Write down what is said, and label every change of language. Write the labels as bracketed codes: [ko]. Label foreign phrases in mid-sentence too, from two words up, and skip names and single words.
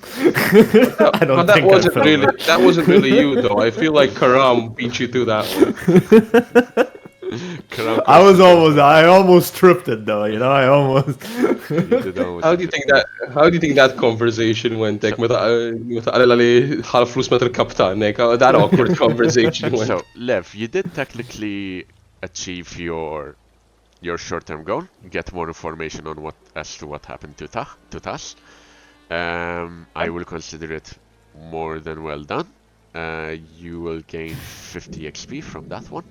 [en] I don't But think that wasn't really you though. I feel like Karam beat you to that one. I almost tripped it though, you know, I almost. How do you think that conversation went? Like, [mt] meta qal li ħal flus met il-kaptan, [en] that awkward conversation went. So, Lev, you did technically achieve your short-term goal. Get more information on what happened to Tas. I will consider it more than well done. You will gain 50 XP from that one.